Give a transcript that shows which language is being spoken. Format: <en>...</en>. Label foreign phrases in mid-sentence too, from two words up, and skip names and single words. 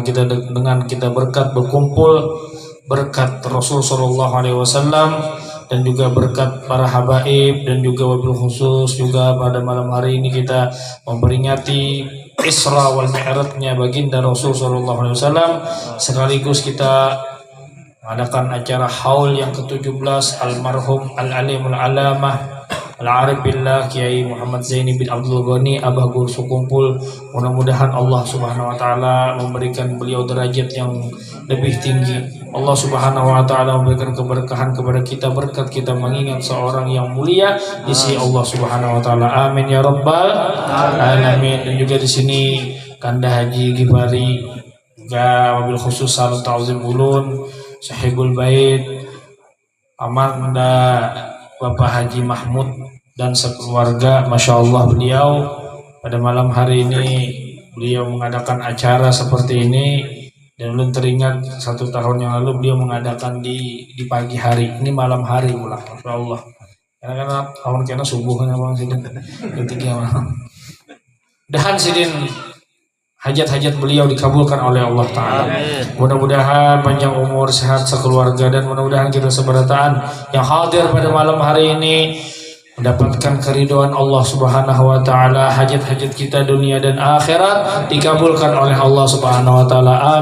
<id>kita dengan kita berkat berkumpul, berkat Rasul</id> <ar>Sallallahu Alaihi Wasallam,</ar> <id>dan juga berkat para habaib, dan juga</id> <ar>wabil khusus</ar> <id>juga pada malam hari ini kita memperingati Isra wal Mi'rajnya baginda Rasul</id> <ar>Sallallahu Alaihi Wasallam,</ar> <id>sekaligus kita mengadakan acara haul yang ke-17 almarhum</id> <ar>al-alimul alamah al-arif billah</ar> <id>Kiai Muhammad Zaini bin Abdul Ghani Abah Guru Sukumpul. Mudah-mudahan Allah</id> <ar>Subhanahu wa taala</ar> <id>memberikan beliau derajat yang lebih tinggi. Allah</id> <ar>Subhanahu wa taala</ar> <id>memberikan keberkahan kepada kita, berkat kita mengingat seorang yang mulia di sisi Allah</id> <ar>Subhanahu wa taala. Amin ya rabbal alamin.</ar> <id>Dan juga di sini Kanda Haji Gifari, juga</id> <ar>wabil khusus</ar> <id>salam ta'zim ulun</id> <ar>Sahibul Bait</ar> <id>Amanda Bapak Haji Mahmud dan sekeluarga.</id> <ar>Masya Allah,</ar> <id>beliau pada malam hari ini beliau mengadakan acara seperti ini Dan belum teringat 1 tahun yang lalu beliau mengadakan di pagi hari, ini malam hari pula,</id> <ar>Masya Allah.</ar> <bjn>Karena tahun kena subuhnya bang sidin, ketika malam.</bjn> <id>Mudahan sidin hajat-hajat beliau dikabulkan oleh Allah Ta'ala. Mudah-mudahan panjang umur, sehat sekeluarga, dan mudah-mudahan kita seberataan yang hadir pada malam hari ini mendapatkan keridhaan Allah</id> <ar>Subhanahu wa taala.</ar> <id>Hajat-hajat kita dunia dan akhirat dikabulkan oleh Allah</id> <ar>Subhanahu wa taala.</ar>